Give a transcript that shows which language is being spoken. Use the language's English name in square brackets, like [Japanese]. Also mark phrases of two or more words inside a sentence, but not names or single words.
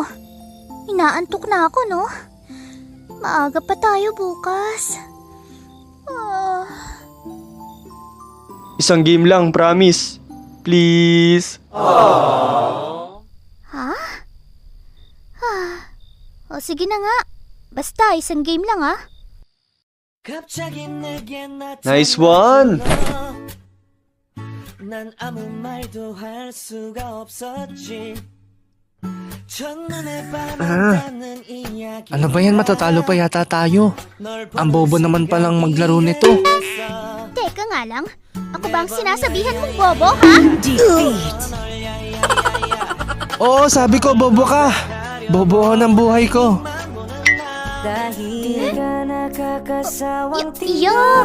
[Filipino] Inaantok na ako, no? Maaga pa tayo bukas. Isang game lang, promise. Please. Ha? O sige na nga. Basta isang game lang ah. [English] Nice one! [Korean] 난 아무 말도 할 수가 없었지. 첫눈에 반한다는 이야기. [Filipino] Ano ba yan? Matatalo pa yata tayo. Ang bobo naman palang maglaro nito. Teka nga lang. Ako ba ang sinasabihan mong bobo, ha? Oo, sabi ko bobo ka. Bobo ng buhay ko. [English] Yuck!